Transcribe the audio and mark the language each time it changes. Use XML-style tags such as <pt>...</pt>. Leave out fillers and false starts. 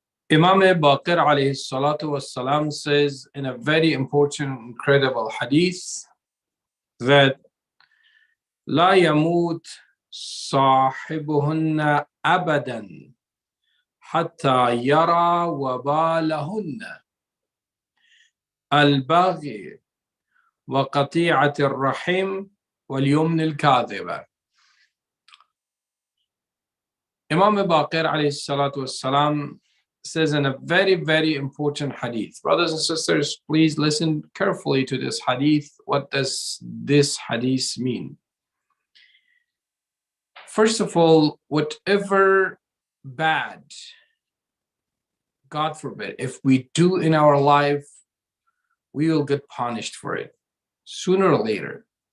<en>Imam Baqir alayhi salatu was salam says in a very important, incredible hadith that</en> <ar>لا يموت صاحبهن أبدا حتى يرى وبالهن البغي وقطيعة الرحم واليمن الكاذبة.</ar> <en>Imam Baqir alayhi salatu wassalam says in a very, very important hadith. Brothers and sisters, please listen carefully to this hadith. What does this hadith mean? First of all, whatever bad, God forbid, if we do in our life, we will get punished for it sooner or later.</en>